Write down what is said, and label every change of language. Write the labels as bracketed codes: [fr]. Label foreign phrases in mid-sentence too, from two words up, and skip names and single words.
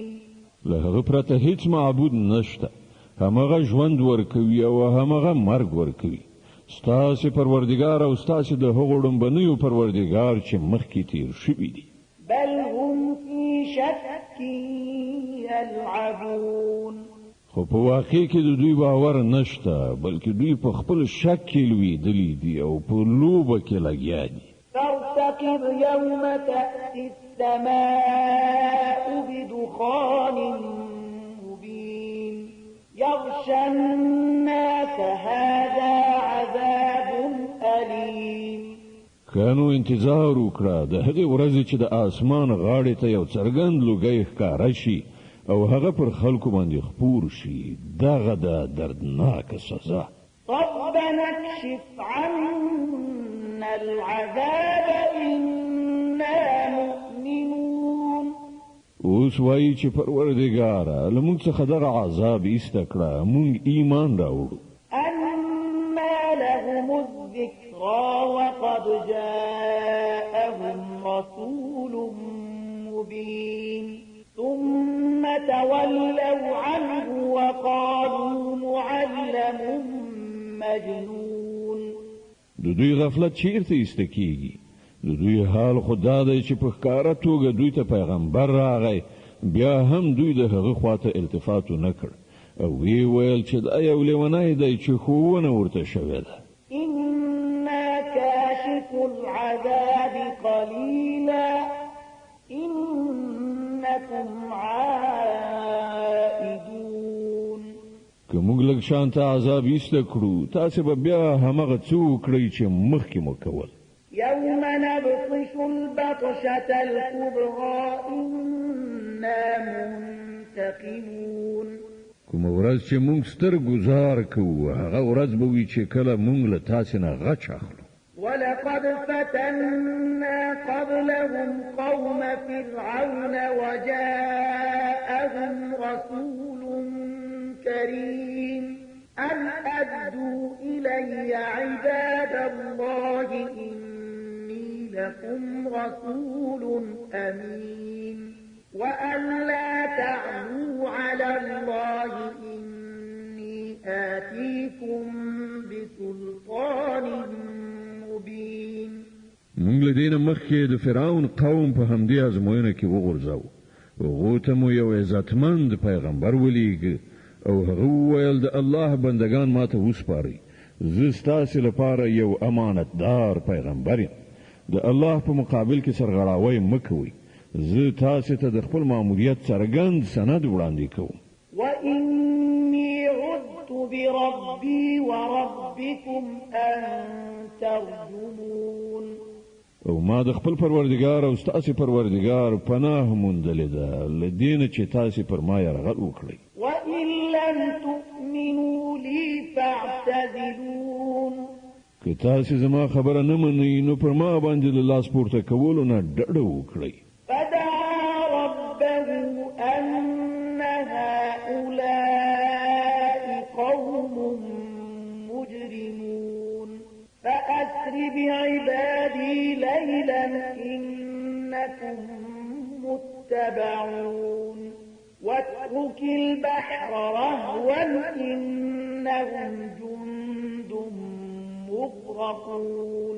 [ps] له هغه پرته هیڅ معبود نشته. همغه ژوند ورکوي او همغه مرګ ورکوي. ستاسو پروردگار او ستاسو د هغو ډمبنیو پروردگار چې مخکې تیر شوی دی. [ar] بل هم في شك يلعبون. [ps] خو په واقع کې د دوی باور نشته بلکې دوی په خپل شک کې لویدلي دي او په لوبه کې لګیا دي. [ar] فارتقب يوم تأتي السماء بدخان مبين يغشى الناس هذا عذاب أليم. [ps] کانو انتظار وکړه د هغې ورځې چې د اسمان غاړې ته یو څرګند لوګی ښکاره شي او هغه پر خلکو باندې خپور شي. دغه د دردناکه سزا. [ar] ربنا اكشف عنا العذاب إنا مؤمنون. [ps] اوس وایي چې پروردګاره له موږ څخه دغه عذاب ایسته کړه موږ ایمان راوړو. [ar] أنا لهم الذكرى وقد جاءهم رسول مبين ثم تولوا عنه وقالوا معلم مجنون. [ps] د دوی غفلت چیرته ایسته کیږي؟ د دوی حال خدا دی چې په ښکاره توګه دوی ته پیغمبر راغی بیا هم دوی د هغه خواته التفات نه کړ او وی ویل چې دا یو لیونی دی چې ښوونه ورته شوې ده. [ar] إنا كاشف العذاب قليلا إنكم عائدون. [ps] که موږ لږ شانته عذاب ایسته کړو تاسو به بیا همغه څه وکړئ چې مخکې مو کول. [ar] يوم نبطش البطشة الكبرى إنا منتقمون. [ps] کوم ورځ چې موږ ستر گزار کوو هغه ورځ به وي چې کله موږ له تاسو نه غچ اخلو. [ar] ولقد فتنا قبلهم قوم فرعون وجاءهم رسول كريم أن أدوا إلي عباد الله إني لكم رسول أمين وأن لا تعلوا على الله إني آتيكم بسلطان مبين. [ps] موږ له دې نه مخکې د فرعون قوم په همدې ازموینه کې وغورځاو. هغو ته مو یو عزتمند پیغمبر ولیږه او هغه وویل د الله بندگان ماته وسپارئ. زه ستاسو لپاره یو امانتدار پیغمبر یم. د الله په مقابل کې سرغړاوی مه کوئ. زه تاسو ته د خپل ماموریت څرګند سند وړاندې کوم. [ar] وإني عذت بربي وربكم أن ترجمون. [ps] او ما د خپل پروردگار او ستاسو پروردگار پناه موندلې ده لدین چې تاسو پر ما یرغل وکړئ. [ar] وإن لم تؤمنوا لي فاعتزلون. [ps] که تاسو زما خبره نه منئ نو پر ما باندې له لاس پورته کولو نه ډډه وکړئ. [ar] فدعا ربه أن هؤلاء قوم مجرمون فأسر بعبادي ليلا إنكم متبعون واترك البحر رهوا إنهم جند مغرقون.